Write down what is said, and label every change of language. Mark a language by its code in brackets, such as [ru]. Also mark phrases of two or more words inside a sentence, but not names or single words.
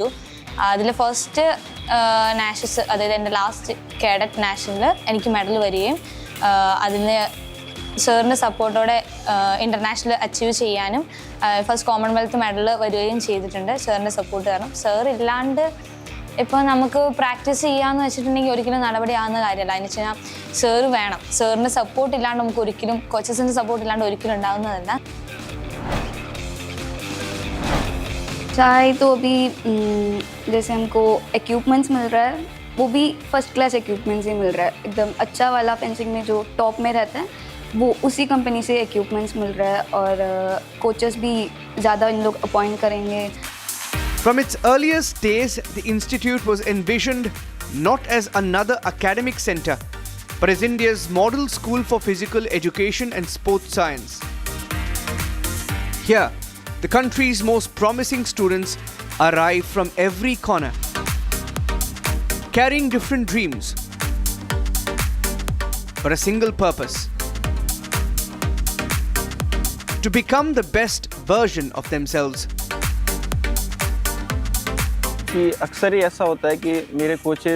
[ml] അതിൽ [en] first nationals, [ml] അതായത് എൻ്റെ [en] last cadet [ml] നാഷണലിൽ എനിക്ക് മെഡൽ വരികയും അതിന് സാറിൻ്റെ സപ്പോർട്ടോടെ [en] international achieve [ml] ചെയ്യാനും [en] first Commonwealth medal [ml] വരികയും ചെയ്തിട്ടുണ്ട് സാറിൻ്റെ സപ്പോർട്ട് കാരണം. സാർ ഇല്ലാണ്ട് ഇപ്പോൾ നമുക്ക് പ്രാക്ടീസ് ചെയ്യാമെന്ന് വെച്ചിട്ടുണ്ടെങ്കിൽ ഒരിക്കലും നടപടിയാകുന്ന കാര്യമല്ല. അതിന് വെച്ച് കഴിഞ്ഞാൽ സാർ വേണം. സാറിൻ്റെ സപ്പോർട്ട് ഇല്ലാണ്ട് നമുക്ക് ഒരിക്കലും, കോച്ചസിൻ്റെ സപ്പോർട്ട് ഇല്ലാണ്ട് ഒരിക്കലും ഉണ്ടാകുന്നതല്ല. [hi] चाहे तो अभी जैसे हमको इक्विपमेंट्स मिल रहा है वो भी [en] first class equipments [hi] ही मिल रहा है. एकदम अच्छा वाला फेंसिंग में जो टॉप में रहता है वो उसी कंपनी से इक्विपमेंट्स मिल रहा है और कोचेस भी ज़्यादा इन लोग अपॉइंट करेंगे. [en] From its earliest days, the institute was envisioned not as another academic center, but as India's model school for physical education and sports science. Here, the country's most promising students arrive from every corner, carrying different dreams, but a single purpose: to become the best version of themselves. [hi] कि अक्सर ही ऐसा होता है कि मेरे कोचेस